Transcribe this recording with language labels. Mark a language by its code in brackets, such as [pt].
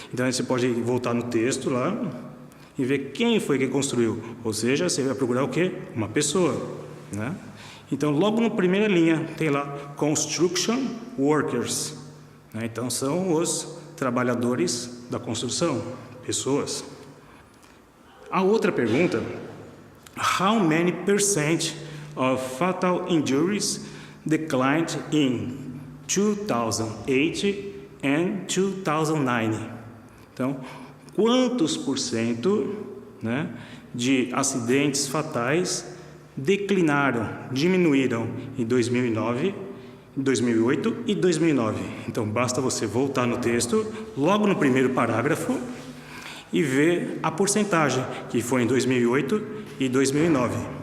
[pt] Então, aí você pode voltar no texto lá e ver quem foi que construiu. Ou seja, você vai procurar o quê? Uma pessoa. Né? Então, logo na primeira linha, tem lá [en] Construction Workers. [pt] né? Então, são os trabalhadores da construção, pessoas. A outra pergunta: [en] how many percent of fatal injuries declined in 2008 and 2009? [pt] Então, quantos por cento, né, de acidentes fatais declinaram, diminuíram em 2009, 2008 e 2009? Então, basta você voltar no texto, logo no primeiro parágrafo, e ver a porcentagem, que foi em 2008 e 2009.